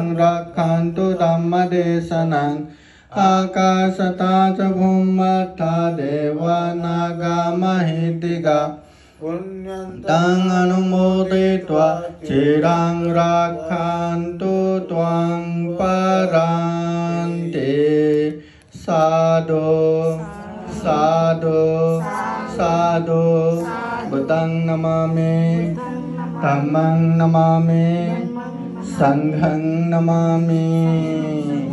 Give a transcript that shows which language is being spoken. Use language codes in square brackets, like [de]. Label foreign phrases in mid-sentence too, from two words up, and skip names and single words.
[pi] रक्षन्तु धम्मदेशनम् आकाशता च भूमत्था देवानागामहिदिगा तं अनुमोदयित्वा चिरं रक्षन्तु त्वां परान्ते साधु साधु साधु बुद्धं नमामि धम्मं नमामि संघं नमामि।